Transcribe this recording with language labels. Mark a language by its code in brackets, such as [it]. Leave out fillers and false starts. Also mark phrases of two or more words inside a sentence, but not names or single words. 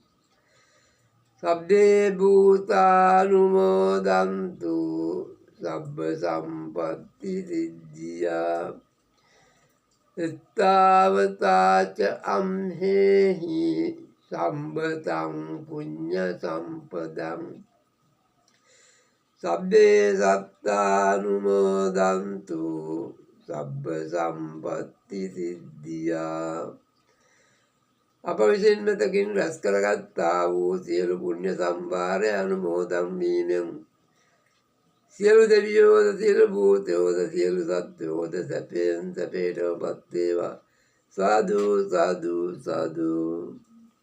[pi] සබ්බේ භූතානුමෝදන්තු සබ්බ සම්පත්ති සිද්ධියා එත්තාවතාච අම්හෙහි සම්භතං පුඤ්ඤ සම්පදං සබ්බේ සත්තානුමෝදන්තු සබ්බ සම්පත්ති සිද්ධියා [si] අප විසින් මෙතකින් රැස් කරගත්තා වූ සියලු පුණ්‍ය සම්භාරය අනුමෝදන් වීමෙන් සියලු දෙවියෝද සියලු භූතයෝද සියලු සත්වයෝද සැපයෙන් සැපයටපත් වේවා සාදු සාදු සාදු